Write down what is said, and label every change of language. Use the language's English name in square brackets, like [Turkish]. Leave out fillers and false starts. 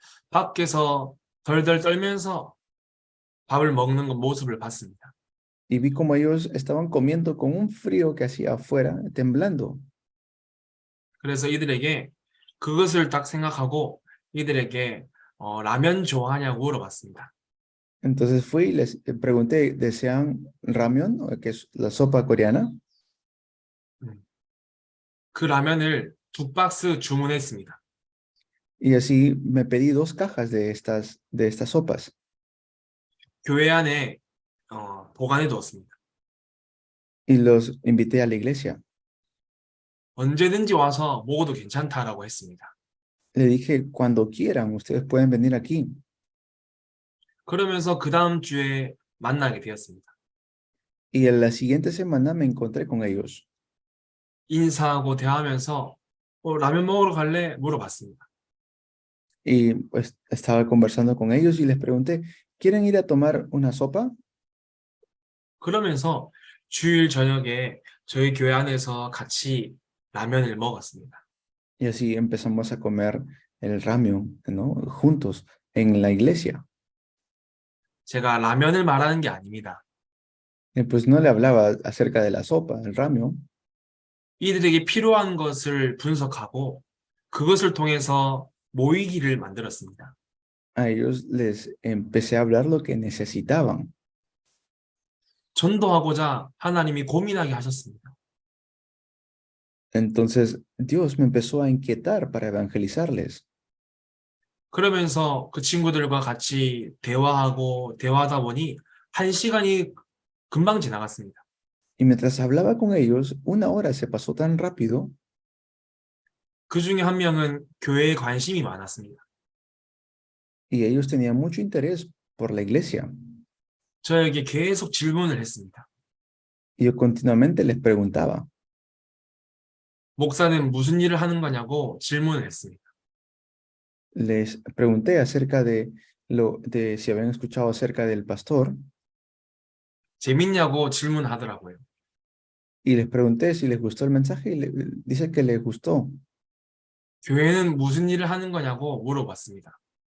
[Korean] 밖에서 덜덜 떨면서 밥을 먹는 모습을 봤습니다. [Spanish] Y vi como ellos estaban comiendo con un frío que hacía afuera, temblando. [Korean] 그래서 이들에게 그것을 딱 생각하고 이들에게 라면 좋아하냐고 물어봤습니다. [Spanish] Entonces fui y les pregunté, ¿desean ramen, que es la sopa coreana? [Korean] 그 라면을 2박스 주문했습니다. [Spanish] Y así me pedí 2 cajas de estas sopas [Korean] 교회 안에 보관해 두었습니다. [Spanish] y los invité a la iglesia. [Korean] 언제든지 와서 먹어도 괜찮다라고 했습니다. [Spanish] Le dije, cuando quieran, ustedes pueden venir aquí. [Korean] 그러면서 그 다음 주에 만나게 되었습니다. [Spanish] Y en la siguiente semana me encontré con ellos. [Korean] 인사하고 대화하면서 라면 먹으러 갈래? 물어봤습니다. [Spanish] Y pues estaba conversando con ellos y les pregunté, ¿quieren ir a tomar una sopa? [Korean] 그러면서 주일 저녁에 저희 교회 안에서 같이 라면을 먹었습니다. [Spanish] Y así empezamos a comer el ramen, ¿no? Juntos en la iglesia. [Korean] 제가 라면을 말하는 게 아닙니다. [Spanish] Y pues no le hablaba acerca de la sopa, el ramen. [Korean] 이들에게 필요한 것을 분석하고 그것을 통해서 모이기를 만들었습니다. [Spanish] A ellos les empecé a hablar lo que necesitaban. [Korean] 전도하고자 하나님이 고민하게 하셨습니다. [Spanish] Entonces Dios me empezó a inquietar para evangelizarles. [Korean] 그러면서 그 친구들과 같이 대화하다 보니 1시간이 금방 지나갔습니다. [Spanish] Y mientras hablaba con ellos, 1 hora se pasó tan rápido. [Korean] 그 중에 한 명은 교회에 관심이 많았습니다. [Spanish] Y ellos tenían mucho interés por la iglesia. [Korean] 저에게 계속 질문을 했습니다. [Spanish] Y yo continuamente les preguntaba, [Korean] 목사는 무슨 일을 하는 거냐고 질문을 했습니다. [Spanish] les pregunté acerca de si habían escuchado acerca del pastor. [Korean] 재밌냐고 질문하더라고요. [Spanish] Y les pregunté si les gustó el mensaje y dice que les gustó. [Korean] 교회는 무슨 일을 하는 거냐고 물어봤습니다.